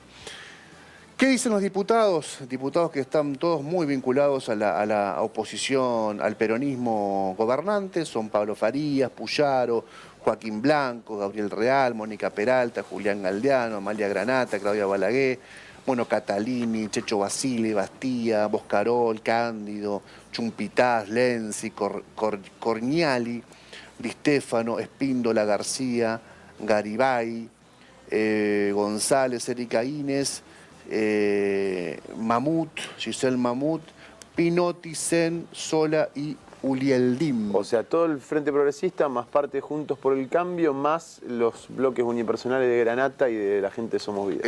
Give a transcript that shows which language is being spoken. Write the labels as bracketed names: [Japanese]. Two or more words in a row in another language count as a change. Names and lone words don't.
[Spanish] ¿Qué dicen los diputados? Diputados que están todos muy vinculados a la oposición, al peronismo gobernante. Son Pablo Farías, Puyaro, Joaquín Blanco, Gabriel Real, Mónica Peralta, Julián Galdeano, Amalia Granata, Claudia Balaguer, bueno, Catalini, Checho Basile, Bastía, Boscarol, Cándido, Chumpitaz, Lenzi, Corniali, Di Stefano, Espíndola, García, Garibay, González, Erika Inés, Mamut, Giselle Mamut, Pinotti, Sen, Sola y Ulieldim. O sea, todo el Frente Progresista, más parte Juntos por el Cambio, más los bloques unipersonales de Granata y de la gente Somos Vida.